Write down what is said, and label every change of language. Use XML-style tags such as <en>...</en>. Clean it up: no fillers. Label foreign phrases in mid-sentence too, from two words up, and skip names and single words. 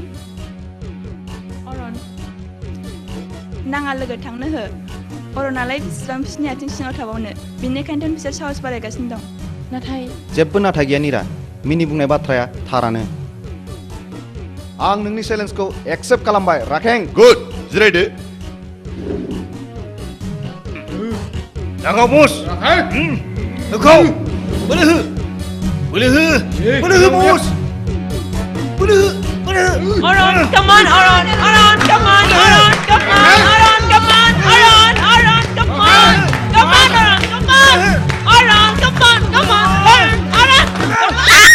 <brx>अरन नाङा लोगो थांनो हो अरनालाय बिसिबां बिसिनि आथिं सिङाव थाबावनो बेनिखायनोथ' बिसोर साहस बारायगासिनो दं नाथाय जेबो नाथाय गैया निरा मिनि बुंनाय बाथ्राया थारानो आं नोंनि चेलेन्जखौ एक्सेप्ट खालामबाय राखें गुड जिरायदो जागाव बस होखौ बोलो हो बोलो हो बोलो हो बस बोलो हो</brx> <en>Oron, come on, Oron, Oron, come on, Oron, come on, Oron, come on, Oron, Oron, come on, come on, Oron, come on, Oron, come on, come on, Oron, Oron, come on.</en>